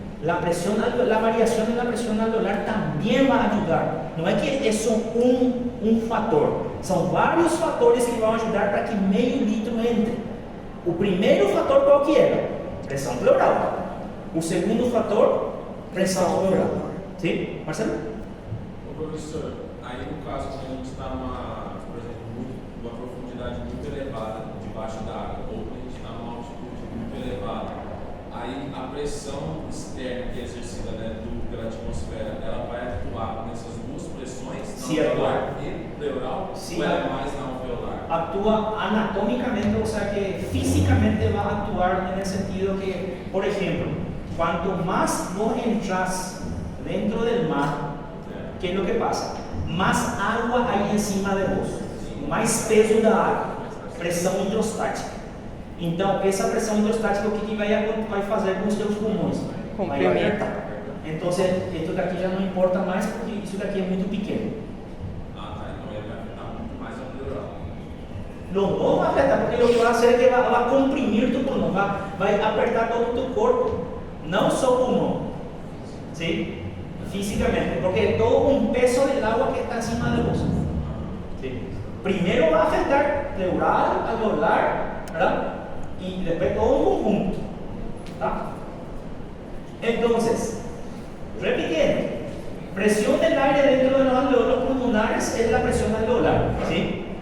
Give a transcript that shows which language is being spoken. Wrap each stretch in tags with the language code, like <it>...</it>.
<es>La variación de la presión alveolar también va a ayudar. No es que es un factor, son varios factores que van a ayudar para que medio litro entre. El primer factor cualquiera, presión pleural. El segundo factor, presión alveolar. ¿Sí, Marcelo?</es> <pt>Professor, aí no caso, quando a gente está por exemplo, uma profundidade muito elevada debaixo da água, ou quando a gente está numa altitude muito elevada, aí a pressão externa que é exercida, né, pela atmosfera, ela vai atuar nessas duas pressões, na alveolar e pleural, ou ela é mais na alveolar?</pt> <es>Actúa anatómicamente, o sea que físicamente va a actuar en el sentido que, por ejemplo, cuanto más vos entras dentro del mar, ¿qué es lo que pasa? Más agua hay encima de vos, más peso</es> <pt>da água, pressão hidrostática. Então, essa pressão hidrostática, o que vai fazer com os seus pulmões? Vai apertar. Então, isso daqui já não importa mais, porque isso daqui é muito pequeno. Então ele vai afetar muito mais a pleural. Não vai afetar, porque o que vai fazer é que vai comprimir tu pulmão, vai apertar todo o teu corpo, não só o pulmão.</pt> <es>¿Sí? Físicamente, porque todo un peso del agua que está encima de vos. ¿Sí? Primero va a afectar pleural, alveolar, ¿verdad? Y después todo un conjunto.</es> <pt>¿Tá?</pt> <es>Entonces, repitiendo, presión del aire dentro de los alveolos pulmonares es la presión alveolar. ¿Sí?</es>